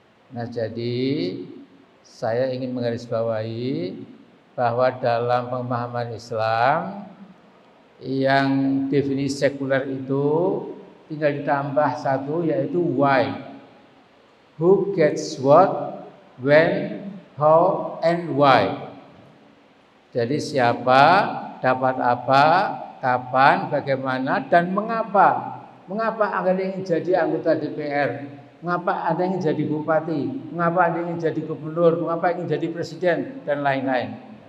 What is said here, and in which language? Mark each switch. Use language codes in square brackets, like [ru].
[id] Nah, jadi saya ingin menggarisbawahi bahwa dalam pemahaman Islam yang definisi sekuler itu tinggal ditambah satu, yaitu why. [en] Who gets what, when, how, and why. [id] Jadi siapa dapat apa, kapan, bagaimana, dan mengapa. Mengapa Anda ingin jadi anggota DPR? Mengapa Anda ingin jadi bupati? Mengapa Anda ingin jadi gubernur? Mengapa ingin jadi presiden? Dan lain-lain.